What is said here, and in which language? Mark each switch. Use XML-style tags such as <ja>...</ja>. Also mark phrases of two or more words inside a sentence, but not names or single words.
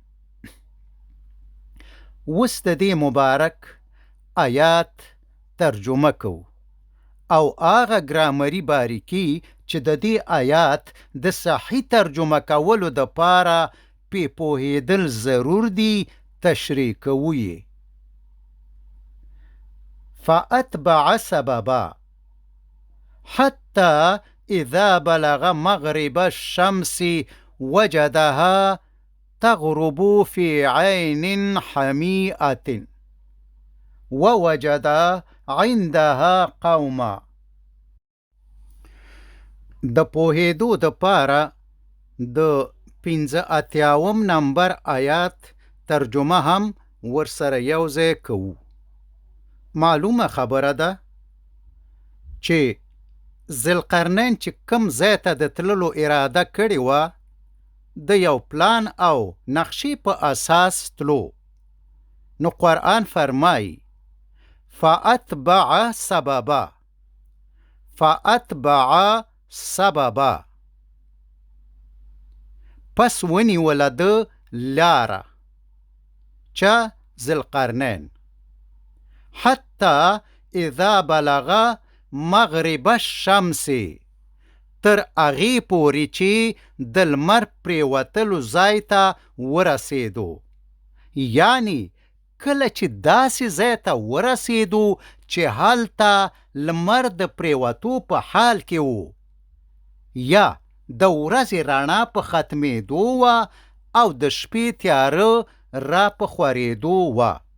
<ps>اوس د دې مبارک آیات ترجمه کو او هغه ګرامري باریکي چې د دې آیات د صحیح ترجمه کولو د پاره پې پوهېدل ضرور دي تشریح کوو یې.</ps> <ar>فأتبع سببا حتى إذا بلغ مغرب الشمس وجدها تغرب في عين حميئة ووجد عندها قوما.</ar> <ps>د پوهېدو د پاره د 85 نمبر آیات ترجمه هم ورسره یوځای کوو. معلومه خبره ده چې ذوالقرنین چې کم ځای ته د تللو اراده کړې وه، د یو پلان او نقشې په اساس تلو. نو قرآن فرمایي</ps> <ar>فأتبع سببا، فأتبع سببا،</ar> <ps>پس ونیوله د لاره چا ذوالقرنین،</ps> <ar>حتی اذا بلغ مغرب الشمس،</ar> <ps>تر هغې پورې چې د لمر پریوتلو ځای ته ورسېدو. یعنی کله چې داسې ځای ته ورسېدو چې هلته لمر د پریوتو په حال کې و، یا د ورځې رڼا په ختمېدو وه او د شپې تیاره را په خورېدو وه.</ps>